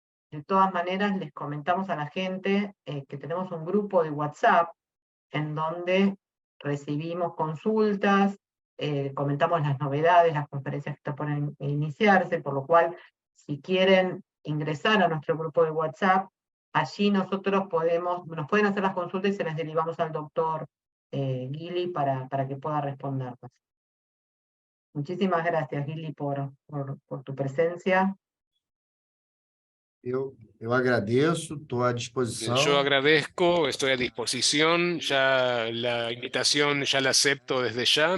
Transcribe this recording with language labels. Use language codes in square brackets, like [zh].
[es] De todas maneras, les comentamos a la gente que tenemos un grupo de WhatsApp en donde recibimos consultas, comentamos las novedades, las conferencias que están por iniciarse, por lo cual, si quieren ingresar a nuestro grupo de WhatsApp, allí nosotros nos pueden hacer las consultas y se las derivamos al doctor Gili para que pueda responderlas. Muchísimas gracias, Gili, por tu presencia. [pt] Eu agradeço, estou à disposição. [es] Yo agradezco, estoy a disposición, ya la invitación ya la acepto desde ya.